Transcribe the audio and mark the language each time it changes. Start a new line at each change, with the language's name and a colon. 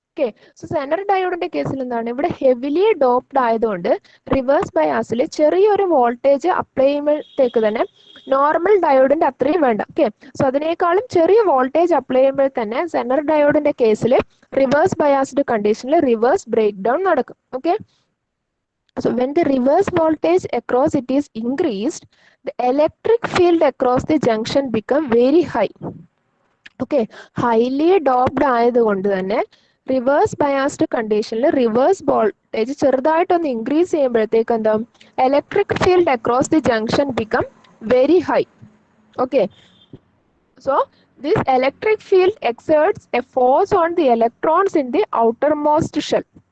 Malayalam: Okay, so Zener ഡയോഡിന്റെ കേസിൽ എന്താണ്, ഇവിടെ ഹെവിലി ഡോപ്ഡ് ആയതുകൊണ്ട് റിവേഴ്സ് ബയാസിൽ ചെറിയൊരു വോൾട്ടേജ് അപ്ലൈ ചെയ്യുമ്പോഴത്തേക്ക് തന്നെ നോർമൽ ഡയോഡിന്റെ അത്രയും വേണ്ട. ഓക്കെ, സോ അതിനേക്കാളും ചെറിയ വോൾട്ടേജ് അപ്ലൈ ചെയ്യുമ്പോൾ തന്നെ സെനർ ഡയോഡിന്റെ കേസിൽ റിവേഴ്സ് ബയാസ്ഡ് കണ്ടീഷനിൽ റിവേഴ്സ് ബ്രേക്ക് ഡൗൺ നടക്കും.
English: Okay, so when the reverse voltage across it is increased, the electric field across the junction become very high.
Malayalam: Okay, highly doped ആയതുകൊണ്ട് തന്നെ റിവേഴ്സ് ബയാസ്ഡ് കണ്ടീഷനിൽ reverse voltage ചെറുതായിട്ടൊന്ന് increase ചെയ്യുമ്പോഴത്തേക്ക് എന്താ,
English: Electric field across the junction become very high. Okay, so this electric field exerts a force on the electrons in the outermost shell.